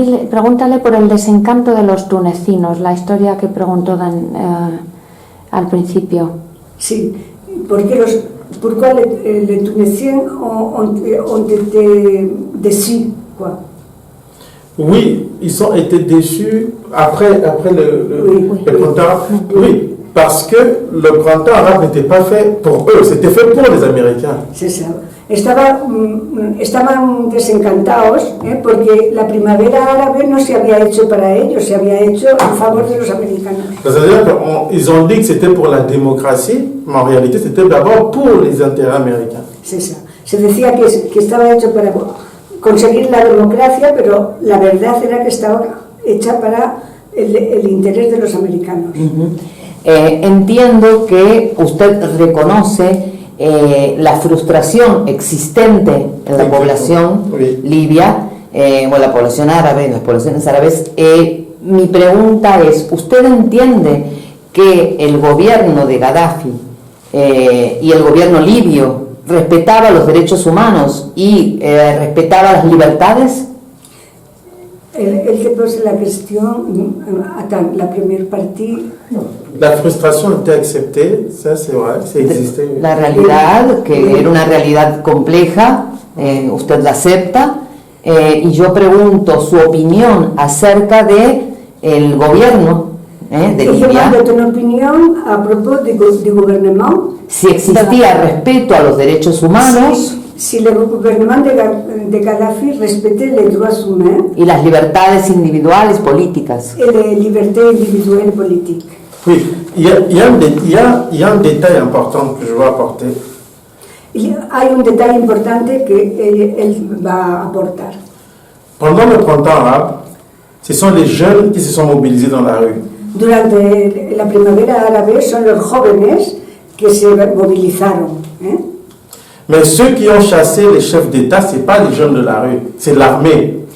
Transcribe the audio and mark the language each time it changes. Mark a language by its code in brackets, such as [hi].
[es] Pregúntale por el desencanto de los tunecinos, la historia que preguntó Dan al principio. Sí, porque [fr] pourquoi les Tunisiens ont été déçus, quoi. Oui, ils ont été déçus après le printemps arabe. Oui, parce que le printemps arabe n'était pas fait pour eux, c'était fait pour les Américains. C'est ça. [es] Estaban desencantados porque la primavera árabe no se había hecho para ellos, se había hecho en favor de los americanos. [fr] C'est-à-dire qu'ils ont dit que c'était pour la démocratie, mais en réalité c'était d'abord pour les intérêts américains. C'est ça. [es] Se decía que estaba hecho para conseguir la democracia, pero la verdad era que estaba hecha para el interés de los americanos. Entiendo que usted reconoce la frustración existente en la población libia, o la población árabe, las poblaciones árabes. Mi pregunta es, ¿usted entiende que el gobierno de Gaddafi y el gobierno libio respetaba los derechos humanos y respetaba las libertades? Él [fr] te pose [es] la cuestión, la primera partida. La frustración [fr] était acceptée, ça c'est vrai, ça existait. [es] La realidad, que era una realidad compleja, usted la acepta, y yo pregunto su opinión acerca de el gobierno de Libia. ¿Tu opinión a propósito del gobierno? Si existía respeto a los derechos humanos. Si el gobierno de Gaddafi respete los derechos humanos. Y las libertades individuales políticas. Y la libertad individual y política. [fr] Oui, il y a un détail important que je veux apporter. [es] Hay un detalle importante que él va a aportar. [fr] Pendant le printemps arabe, ce sont les jeunes qui se sont mobilisés dans la rue. [es] Durante la primavera árabe son los jóvenes que se movilizaron. [fr] Mais ceux qui ont chassé les chefs d'État, ce n'est pas les jeunes de la rue, c'est l'armée.